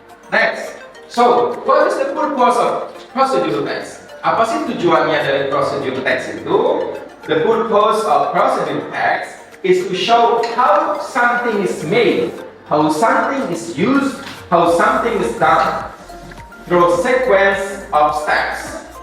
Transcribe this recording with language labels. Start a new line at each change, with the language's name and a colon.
English: Next, so what is the purpose of prosedur text?
Indonesian: Apa sih tujuannya dari prosedur teks itu?
English: The purpose of prosedur text is to show how something is made, how something is used, how something is done through a sequence of steps.